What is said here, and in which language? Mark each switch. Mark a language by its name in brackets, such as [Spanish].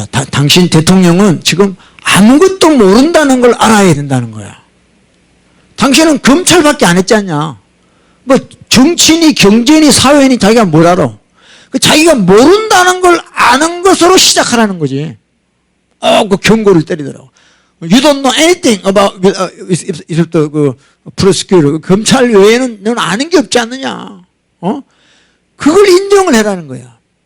[Korean] 당신 대통령은 지금 아무것도 모른다는 걸 알아야 된다는 거야. 당신은 검찰밖에 안 했지 않냐? 뭐 정치인이 경제인이 사회인이 자기가 뭘 알아? 자기가 모른다는 걸 아는 것으로 시작하라는 거지. 그 경고를 때리더라고. [English] You don't know anything about 그 prosecutor. [Korean] 검찰 외에는 넌 아는 게 없지 않느냐? 그걸 인정을 해라는 거야.